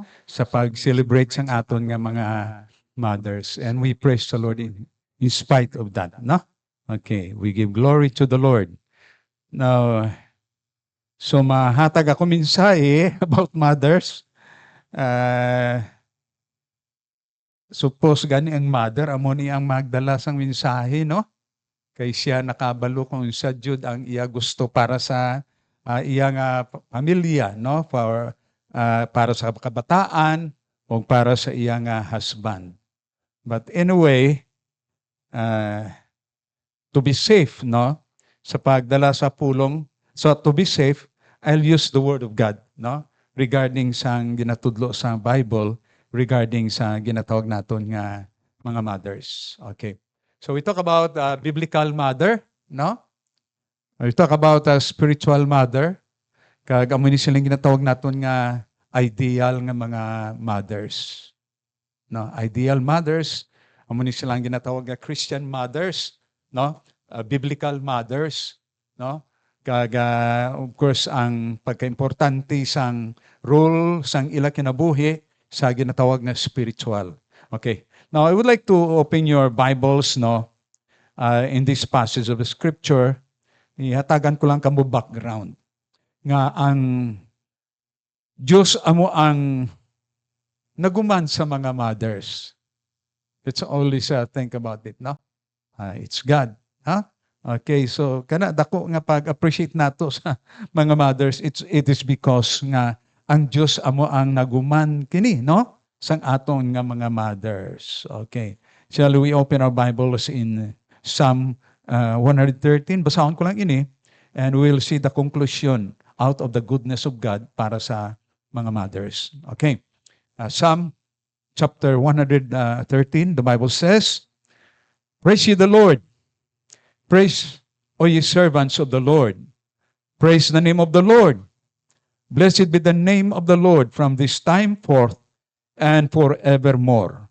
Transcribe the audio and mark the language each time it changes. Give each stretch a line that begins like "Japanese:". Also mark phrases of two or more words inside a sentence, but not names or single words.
Hiligaynon: Sa pag-celebrate sang aton nga mga mothers.
English: And we praise the Lord in spite of that, no? Okay, we give glory to the Lord.
Hiligaynon: Now, so mahatag ako mensahe
English: about mothers.
Hiligaynon: Suppose gani ang mother, amo ni ang magdala sang mensahe, no? Kay siya nakabalo kung sa Jud ang iya gusto para sa iyang pamilya, no? Para sa kabataan o para sa iyang husband.
English: But anyway, to be safe, no?
Hiligaynon: Sa pagdala sa pulong,
English: so to be safe, I'll use the word of God, no?
Hiligaynon: Regarding sa ginatudlo sa Bible, regarding sa ginatawag naton nga mga mothers.
English: Okay. So we talk about biblical mother, no? We talk about a spiritual mother.
Hiligaynon: Kag amo ni silang ginatawag naton nga ideal nga mga mothers. No,
English: ideal mothers,
Hiligaynon: amo ni silang ginatawag nga
English: Christian mothers,
Hiligaynon: no?
English: Biblical mothers, no?
Hiligaynon: Kag
English: of course
Hiligaynon: ang pagkaimportante sang role sang ila kinabuhi sa ginatawag na spiritual.
English: Okay. Now, I would like to open your Bibles, no, in this passage of the Scripture.
Hiligaynon: Ihatagan ko lang kamo background. Nga ang Diyos amo ang naguman sa mga mothers.
English: It's always think about it, no? It's God. Huh? Okay,
Hiligaynon: so kana dako nga pag-appreciate nato sa mga mothers,
English: it is because
Hiligaynon: nga ang Diyos amo ang naguman kini, no? Sang aton nga mga mothers.
English: Okay. Shall we open our Bibles in Psalm 113?
Hiligaynon: Basahon ko lang ini
English: and we'll see the conclusion out of the goodness of God
Hiligaynon: para sa mga
English: mothers. Okay. Psalm chapter 113, the Bible says, "Praise ye the Lord. Praise, O ye servants of the Lord. Praise the name of the Lord. Blessed be the name of the Lord from this time forth and forevermore.